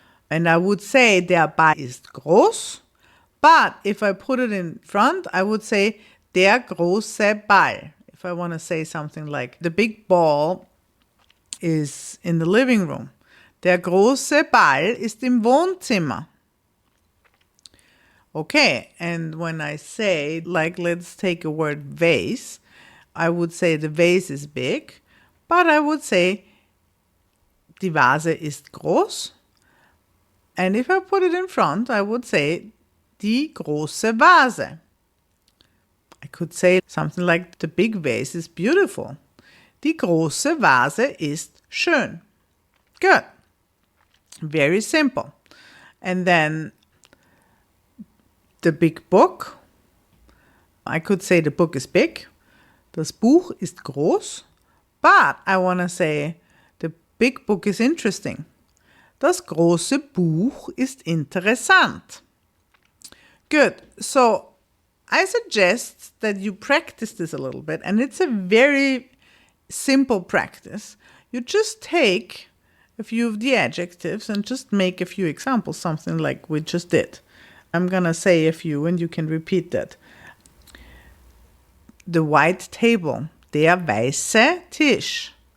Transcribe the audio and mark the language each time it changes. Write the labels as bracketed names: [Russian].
[English] And I would say [German] der Ball ist groß. [English] But if I put it in front, I would say [German] der große Ball. [English] If I want to say something like the big ball is in the living room. [German] Der große Ball ist im Wohnzimmer. [English] Okay, and when I say, like, let's take a word vase, I would say the vase is big, but I would say [German] die Vase ist groß. [English] And if I put it in front, I would say [German] die große Vase. [English] I could say something like the big vase is beautiful. [German] Die große Vase ist schön. [English] Good. Very simple. And then the big book. I could say the book is big. [German] Das Buch ist groß. [English] But I want to say the big book is interesting. [German] Das große Buch ist interessant. [English] Good. So I suggest that you practice this a little bit, and it's a very simple practice. You just take a few of the adjectives and just make a few examples, something like we just did. I'm going to say a few and you can repeat that. The white table, [German] der weiße Tisch.